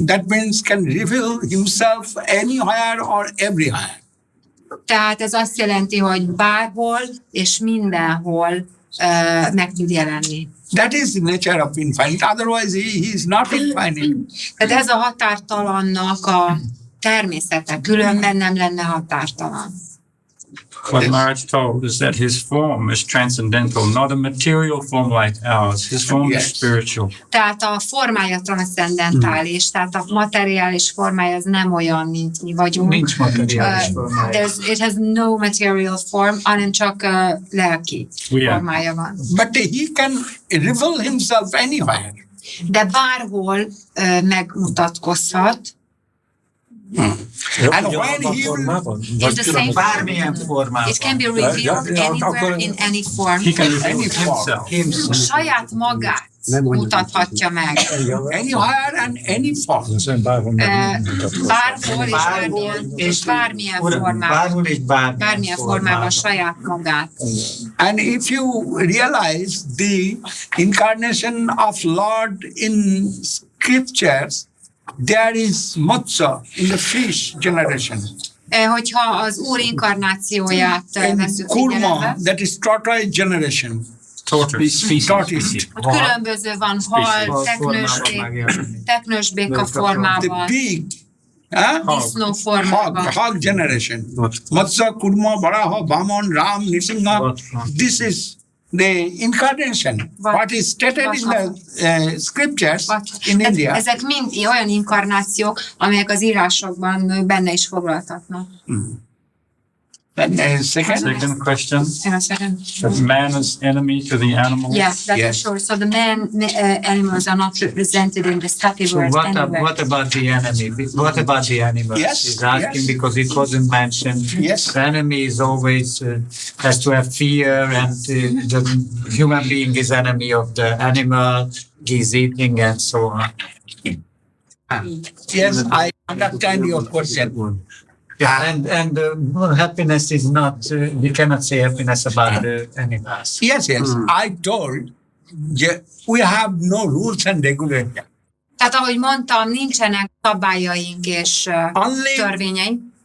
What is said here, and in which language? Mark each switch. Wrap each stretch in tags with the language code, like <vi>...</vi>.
<en>That means can reveal himself anywhere or everywhere.</en> <hu>Tehát ez azt jelenti, hogy bárhol és mindenhol meg tud jelenni.</hu> <en>That is the nature of infinite. Otherwise, he is not infinite.</en> <hu>Tehát ez a határtalannak a természete, különben nem lenne határtalan.</hu> <en>What Maharaj told is that his form is transcendental, not a material form like ours. His form is spiritual.</en> <hu>Tehát a formája transzcendentális, tehát a materiális formája az nem olyan, mint mi vagyunk. Nincs materiális formája.</hu> <en>It has no material form,</en> <hu>hanem csak lelki formája van.</hu> <en>But he can reveal himself anywhere.</en> <hu>De bárhol megmutatkozhat.</hu> <en>And when he will, It's the same</en> <hu>Bármilyen formában.</hu> <en>It can be revealed anywhere in any form. He can reveal himself.</en> <hu>Saját magát mutathatja meg.</hu> <en>Anywhere and any form.</en> <hu>Bárhol és bármilyen formában. Bármilyen formában saját magát.</hu> <en>And if you realize the incarnation of Lord in scriptures, there is Matsya in the fish generation.</en> <hu>Hogyha az Úr inkarnációját veszünk</hu> <en>Kurma,</en> <hu>figyelembe,</hu> <en>that is tortoise generation. Tortoise.</en> <hu>ott különböző van hal, teknősbéka formában,</hu> <en>The pig,</en> <hu>disznó formában.</hu> <en>hog generation. Matsya, Kurma, Varaha, Vaman, Ram, Nrsimha. This is the incarnation. What is stated in the scriptures in India.</en> <hu>Ezek mind olyan inkarnációk, amelyek az írásokban benne is foglaltatnak.</hu> <en>Second question. That man is enemy to the animals. Yeah, that's for sure. So the animals are not represented in the Sati So verse anywhere. what about the enemy? What about the animals? Yes, He's asking because it wasn't mentioned. Yes. The enemy is always has to have fear, and the human being is enemy of the animal. He's eating and so on. Yes, I understand your question. Yeah, and happiness is not. We cannot say happiness about the animals. Yes. I told we have no rules and regulations.</en> <hu>Tehát ahogy mondtam, nincsenek szabályaink és törvényeink.</hu>